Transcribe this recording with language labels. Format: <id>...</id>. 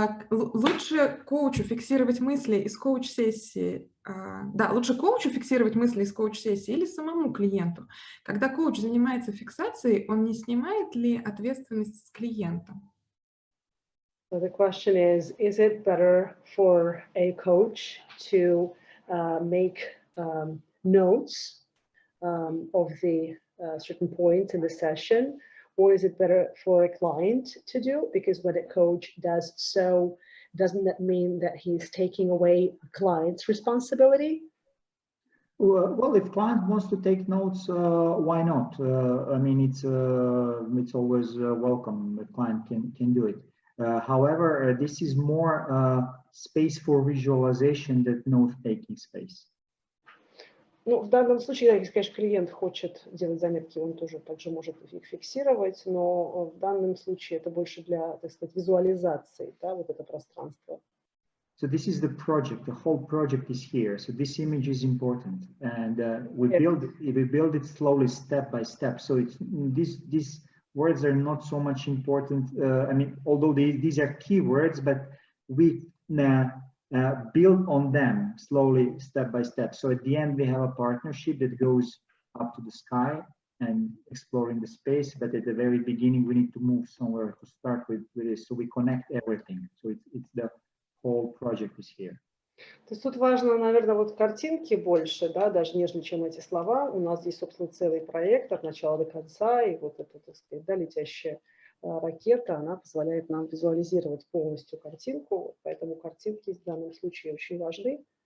<ru>Лучше коучу фиксировать мысли из коуч-сессии, лучше коучу фиксировать мысли из коуч-сессии или самому клиенту? Когда коуч занимается фиксацией, он не снимает ли ответственность с клиента?</ru> <en>So the question is it better for a coach to make notes of the certain points in the session, or is it better for a client to do? Because when a coach does so, doesn't that mean that he's taking away a client's responsibility? Well, if client wants to take notes, why not? I mean, it's always welcome. The client can do it. However, this is more space for visualization than note-taking space.</en> <ru>Ну, в данном случае, если, конечно, клиент хочет делать заметки, он тоже также может их фиксировать, но в данном случае это больше для, так сказать, визуализации, да, вот это пространство.</ru> <en>So this is the project. The whole project is here. So this image is important, and we build it slowly, step by step. So it's these words are not so much important. I mean, although these are keywords, but we build on them slowly, step by step. So at the end, we have a partnership that goes up to the sky and exploring the space. But at the very beginning, we need to move somewhere to start with this. So we connect everything. So it's the whole project is here.</en> <ru>То есть тут важно, наверное, вот картинки больше, да, даже нежели чем эти слова. У нас здесь, собственно, целый проект от начала до конца, и вот это, так сказать, да, летящая ракета, она позволяет нам визуализировать полностью картинку, поэтому картинки в данном случае очень важны.</ru>